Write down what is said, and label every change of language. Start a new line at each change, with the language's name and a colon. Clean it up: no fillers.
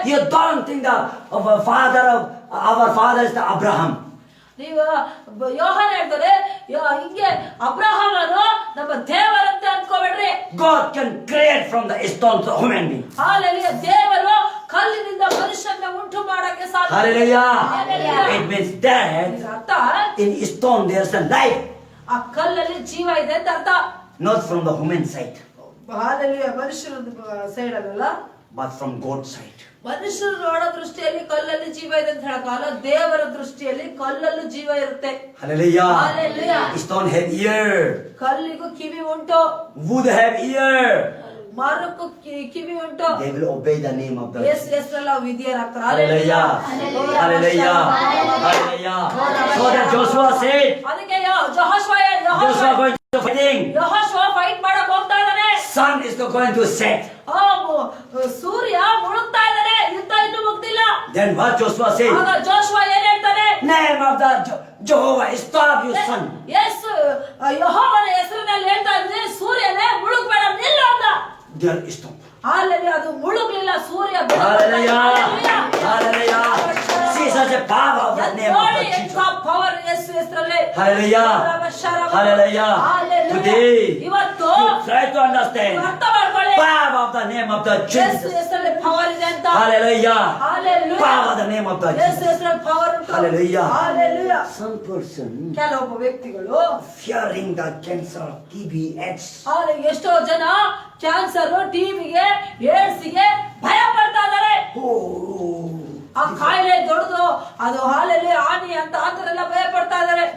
English: you don't think that our father is the Abraham.
Kannada: ನೀವು ಯೋಹಾನ ಹೇಳ್ತಾರೆ, ಹಿಂಗೆ ಅಬ್ರಹಾಮನು ನಮ್ಮ ದೇವರಂತೆ ಅನ್ಕೋಬೇಡ್ರಿ.
English: God can create from the stone to human being.
Kannada: Hallelujah. ದೇವರು ಕಲ್ಲಿನಿಂದ ಮನುಷ್ಯನ ಉಂಟು ಮಾಡಕ್ಕೆ ಸಾಧ್ಯ.
English: Hallelujah. Hallelujah. It means that
Kannada: ಇದರ ಅರ್ಥ,
English: in stone there's a life,
Kannada: ಆ ಕಲ್ಲಲ್ಲಿ ಜೀವ ಇದೆ ಅಂತ ಅರ್ಥ.
English: not from the human side,
Kannada: hallelujah. ಮನುಷ್ಯರ ಸೈಡ್ ಅಲ್ಲ,
English: but from God's side.
Kannada: ಮನುಷ್ಯರು ನೋಡೋ ದೃಷ್ಟಿಯಲ್ಲಿ ಕಲ್ಲಲ್ಲಿ ಜೀವ ಇದೆ ಅಂತ ಹೇಳಕ್ಕಾಗಲ್ಲ, ದೇವರ ದೃಷ್ಟಿಯಲ್ಲಿ ಕಲ್ಲಲ್ಲೂ ಜೀವ ಇರುತ್ತೆ.
English: Hallelujah. Hallelujah. Stone have ear,
Kannada: ಕಲ್ಲಿಗೂ ಕಿವಿ ಉಂಟು,
English: wood have ear.
Kannada: ಮರಕ್ಕೂ ಕಿವಿ ಉಂಟು.
English: They will obey the name of the
Kannada: ಯೇಸು ಹೆಸರಲ್ಲಿ ವಿಧಿಯರಾಗ್ತಾರೆ.
English: Hallelujah. Hallelujah. Hallelujah. So that Joshua said,
Kannada: ಅದಕ್ಕೆ
English: Joshua going to fighting.
Kannada: ಯೆಹೋಶುವ fight ಮಾಡಕ್ ಹೋಗ್ತಾ ಇದ್ದಾನೆ.
English: Sun is not going to set.
Kannada: ಸೂರ್ಯ ಮುಳುಗ್ತಾ ಇದ್ದಾನೆ, ಯುದ್ಧ ಇನ್ನೂ ಮುಗ್ದಿಲ್ಲ.
English: Then what Joshua said?
Kannada: ಆಗ ಜೋಶುವ ಏನ್ ಹೇಳ್ತಾನೆ,
English: Name of the Jehovah, stop you sun.
Kannada: ಯೇಸು ಯೆಹೋವನ ಹೆಸರಿನಲ್ಲಿ ಹೇಳ್ತಾ ಇದ್ರೆ, ಸೂರ್ಯನೇ ಮುಳುಗ್ಬೇಡ, ನಿಲ್ಲು ಅಂತ.
English: There is stone.
Kannada: ಹಾಲೆಲೂಯಾ. ಅದು ಮುಳುಗ್ಲಿಲ್ಲ, ಸೂರ್ಯ
English: Hallelujah. Hallelujah. See such a power of the name of the Jesus.
Kannada: Power ಯೇಸು ಹೆಸರಲ್ಲಿ.
English: Hallelujah. Hallelujah. Today,
Kannada: ಇವತ್ತು
English: you try to understand.
Kannada: ಅರ್ಥ ಮಾಡ್ಕೊಳ್ಳಿ.
English: Power of the name of the
Kannada: Yesu
English: Jesus.
Kannada: ಹೆಸರಲ್ಲಿ power ಇದೆ ಅಂತ.
English: Hallelujah. Hallelujah. Power of the name of the
Kannada: Yesu
English: Jesus.
Kannada: ಹೆಸರಲ್ಲಿ power ಉಂಟು.
English: Hallelujah. Hallelujah. Some person
Kannada: ಕೆಲವೊಬ್ಬ ವ್ಯಕ್ತಿಗಳು
English: fearing the cancer, TB, AIDS.
Kannada: ಎಷ್ಟೋ ಜನ ಕ್ಯಾನ್ಸರ್, ಟಿಬಿಗೆ, ಏಡ್ಸ್ಗೆ ಭಯ ಪಡ್ತಾ ಇದಾರೆ.
English: Oh.
Kannada: ಆ ಕಾಯಿಲೆ ದೊಡ್ಡದು, ಅದು ಹಾಲಲ್ಲಿ ಹಾನಿ ಅಂತ ಆತರೆಲ್ಲ ಭಯ ಪಡ್ತಾ ಇದಾರೆ.